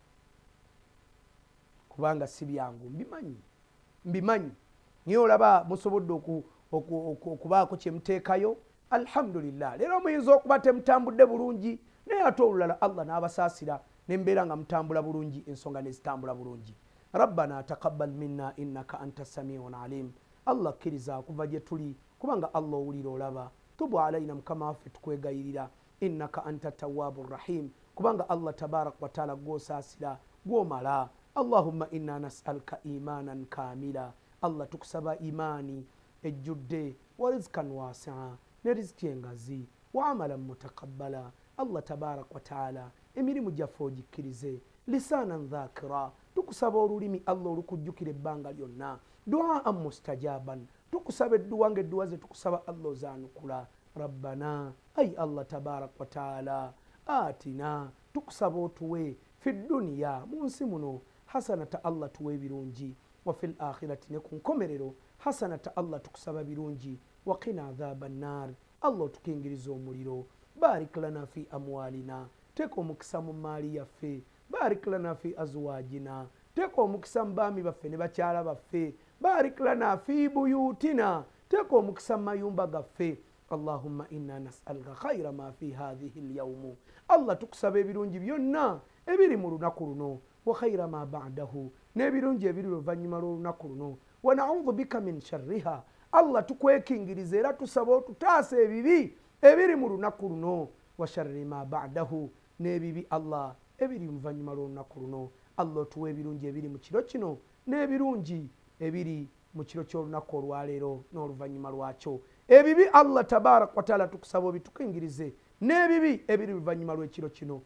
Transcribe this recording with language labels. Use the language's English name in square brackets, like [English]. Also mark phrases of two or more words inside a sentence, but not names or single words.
[Ganda] Kubanga si byangu mbimanyi. Naye olaba musobodde okubaako kye muteekayo. Alhamdulillah. Leero muyinza okuba temutambudde bulungi, naye ate olulala Allah n'abasaasira nembeera nga mutambula bulungi, ensonga nezitambula bulungi. [Arabic] ربنا تقبل منا إنك أنت السميع العليم. [Ganda] Allah kkiriza okuva gye tuli, kubanga Allah owulira olaba. [Arabic] تب علينا [Ganda] mukama waffe tukwegayirira, [Arabic] إنك أنت التواب الرحيم, [Ganda] kubanga Allah [Arabic] تبارك وتعالى [Ganda] gw'osaasira gw'omala. [Arabic] اللهم إنا نسألك إيمانا كاملا. [Ganda] Allah tukusaba imani ejjudde, [Arabic] ورزقا واسعا, [Ganda] ne riziki engazi, [Arabic] وعملا متقبلا. [Ganda] Allah [Arabic] تبارك وتعالى [Ganda] emirimu gyaffe ogikkirize, [Arabic] لسانا ذاكرا, [Ganda] tukusaba olulimi Allah olukujjukira ebbanga lyonna, [Arabic] دعاء مستجابا, [Ganda] tukusaba edduwa ng'edduwa ze tukusaba Allah ozaanukula. [Arabic] Rabbana, ay الله تبارك وتعالى آتنا, [Ganda] tukusaba otuwe [Arabic] في الدنيا, [Ganda] mu nsi muno, hasanata Allah tuwe birungi, [Arabic] وفي الآخرة [Ganda] ne ku nkomerero hasanata Allah tukusaba birungi, [Arabic] وقنا عذاب النار, [Ganda] Allah tukingiriza omuliro. [Arabic] بارك لنا في أموالنا, [Ganda] teeka omukisa mu maali yaffe. [Arabic] بارك لنا في أزواجنا, [Ganda] teeka omukisa mu baami baffe ne bakyala baffe. [Arabic] بارك لنا في بيوتنا, [Ganda] teeka omukisa mu mayumba gaffe. [Arabic] اللهم إنا نسألك خير ما في هذه اليوم. [Ganda] Allah tukusaba ebirungi byonna ebiri mu lunaku luno, [Arabic] وخير ما بعده, [Ganda] n'ebirungi ebiri oluvannyuma lw'olunaku luno. [Arabic] ونعوذ بك من شرها. [Ganda] Allah tukwekingiriza era tusaba otutaasa ebibi ebiri mu lunaku luno, [Arabic] وشر ما بعده, [Ganda] n'ebibi Allah ebiri mu luvannyuma lw'olunaku luno. Allah tuwe ebirungi ebiri mu kiro kino n'ebirungi ebiri mu kiro ky'olunaku olwaleero n'oluvannyuma lwakyo. Ebibi Allah [Arabic] تبارك وتعالى [Ganda] tukusaba obitukingirize, n'ebibi ebiri luvannyuma lw'ekiro kino.